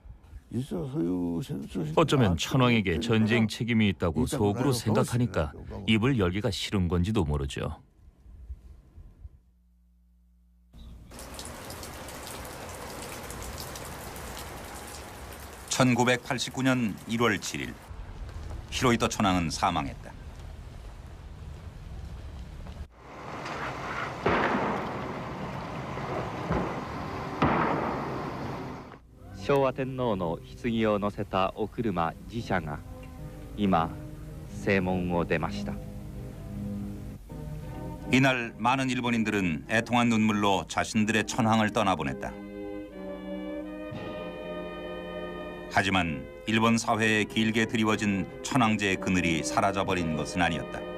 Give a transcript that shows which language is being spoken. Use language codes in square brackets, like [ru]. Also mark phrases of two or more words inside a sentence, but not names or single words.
[ko] 어쩌면 천황에게 전쟁 책임이 있다고 속으로 생각하니까 입을 열기가 싫은 건지도 모르죠. (1989년 1월 7일) 히로히토 천황은 사망했다. [ja] 昭和天皇の棺を乗せたお車自車が今正門を出ました. [ko] 이날 많은 일본인들은 애통한 눈물로 자신들의 천황을 떠나보냈다. 하지만 일본 사회에 길게 드리워진 천황제의 그늘이 사라져버린 것은 아니었다.